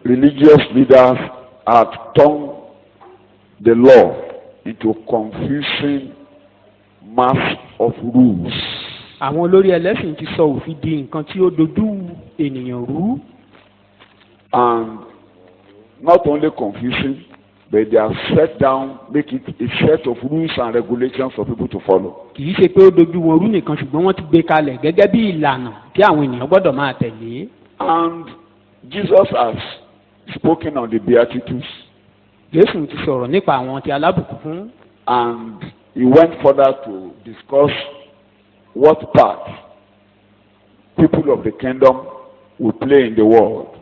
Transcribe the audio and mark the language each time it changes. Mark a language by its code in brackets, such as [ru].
[en] religious leaders had turned the law into confusing mass of rules. [yo] àwọn olórí ẹlẹ́sìn ti sọ òfin di nǹkan tí ó dojú ènìyàn rú. [en] And not only confusing, but they have set down, make it a set of rules and regulations for people to follow. [yo] Kì í ṣe pé ó dojú wọn rú nìkan ṣùgbọ́n wọ́n ti gbé kalẹ̀ gẹ́gẹ́ bí ìlànà tí àwọn ènìyàn gbọ́dọ̀ máa tẹ̀lé. [en] And Jesus has spoken on the Beatitudes, [yo] Jésù ti sọ̀rọ̀ nípa àwọn tí alábùkún fún. [en] and he went further to discuss what part people of the kingdom will play in the world.